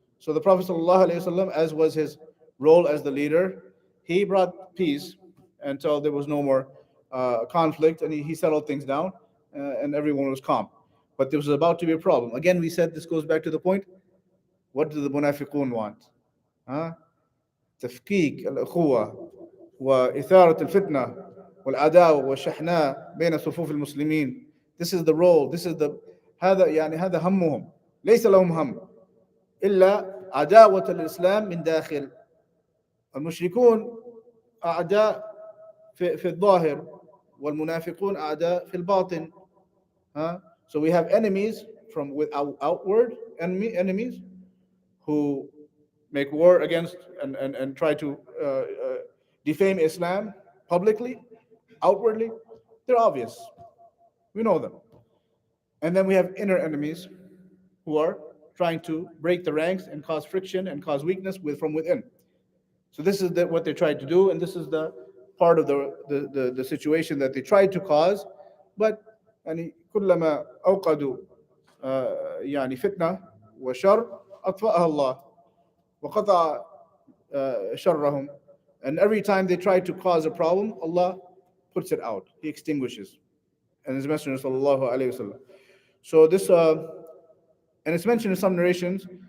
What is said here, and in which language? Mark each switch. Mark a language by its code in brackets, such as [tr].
[en] So the Prophet [ar] صلى الله عليه وسلم, [en] as was his role as the leader, he brought peace until there was no more conflict, and he settled things down, and everyone was calm. But there was about to be a problem. Again, we said this goes back to the point: what do the munafiqun want? [ar] تفكيك الأخوة وإثارة الفتنة والعداوة والشحناء بين صفوف المسلمين. [en] This is the role. This is the [ar] هذا همهم. ليس لهم هم إلا عداوة الإسلام من داخل. المشركون أعداء في الظاهر والمنافقون أعداء في الباطن. [en] So we have enemies from without outward enemies who make war against and try to defame Islam publicly, outwardly. They're obvious. We know them. And then we have inner enemies who are trying to break the ranks and cause friction and cause weakness from within. So this is what they tried to do, and this is the part of the situation that they tried to cause. [ar] But يعني كلما أوقدوا يعني فتنة وشر أطفأها الله وقطع شرهم. [en] And every time they try to cause a problem, Allah puts it out. He extinguishes. And His Messenger sallallahu alaihi wasallam. So this, and it's mentioned in some narrations.